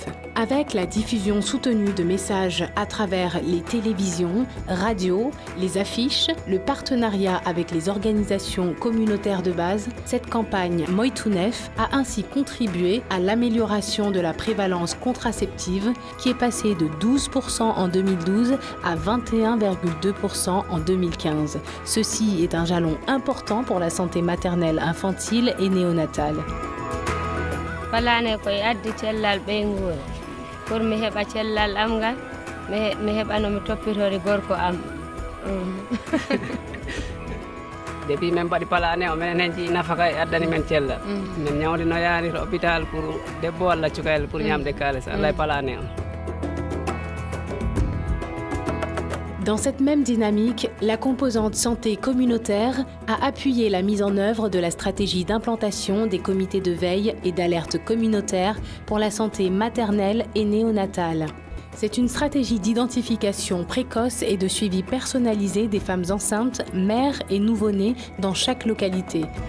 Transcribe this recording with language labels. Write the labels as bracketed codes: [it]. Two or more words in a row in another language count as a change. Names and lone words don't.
[fr] Avec la diffusion soutenue de messages à travers les télévisions, radios, les affiches, le partenariat avec les organisations communautaires de base, cette campagne Moytounef a ainsi contribué à l'amélioration de la prévalence contraceptive qui est passée de 12% en 2012 à 21,2% en 2015. Ceci est un jalon important pour la santé maternelle, infantile et néonatale. [ff] Pour mi heɓa cellal am ngal mi heɓanomi toppitore gorko am. Depuis min mbaɗi palane o minen hen jii nafaka e addani men cellal min ñawdino yaani to hôpital pour debbo walla cukayel pour ñamde kalis Allah e palane o. [fr] Dans cette même dynamique, la composante santé communautaire a appuyé la mise en œuvre de la stratégie d'implantation des comités de veille et d'alerte communautaire pour la santé maternelle et néonatale. C'est une stratégie d'identification précoce et de suivi personnalisé des femmes enceintes, mères et nouveau-nés dans chaque localité.